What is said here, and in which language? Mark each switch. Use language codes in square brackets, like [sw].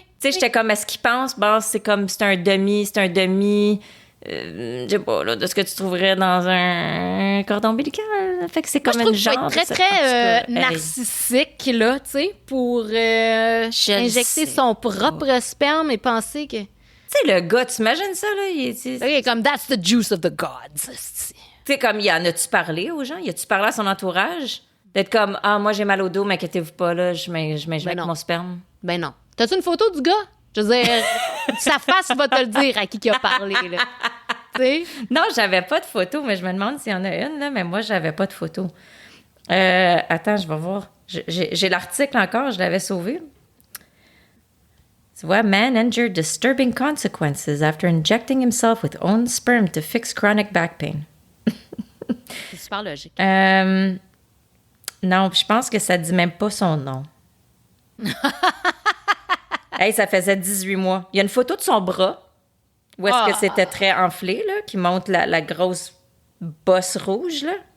[fr] Tu sais, j'étais comme, est-ce qu'ils pensent, c'est un demi, je sais pas, là, de ce que tu trouverais dans un cordon ombilical. Fait que c'est comme une genre... Moi, je trouve qu'il faut être très narcissique, là, tu sais, pour injecter son propre sperme et penser que... Tu sais, le gars, t'imagines ça, là? [en] OK, comme, that's the juice of the gods. [fr] Tu sais, comme, y en a-tu parlé aux gens? Y a-tu parlé à son entourage? D'être comme, moi, j'ai mal au dos, mais inquiétez-vous pas, là, je m'injecte mon sperme. Ben non. T'as-tu une photo du gars? Je veux dire, sa face va te le dire à qui a parlé, là. Tu sais? Non, j'avais pas de photo, mais je me demande s'il y en a une, là, mais moi, j'avais pas de photo. Attends, je vais voir. J'ai l'article encore, je l'avais sauvé. Tu vois, [en] man endured disturbing consequences after injecting himself with own sperm to fix chronic back pain. [fr] C'est super logique. Non, je pense que ça dit même pas son nom. Hey, ça faisait 18 mois. Il y a une photo de son bras où est-ce que c'était très enflé, là, qui montre la grosse bosse rouge, là.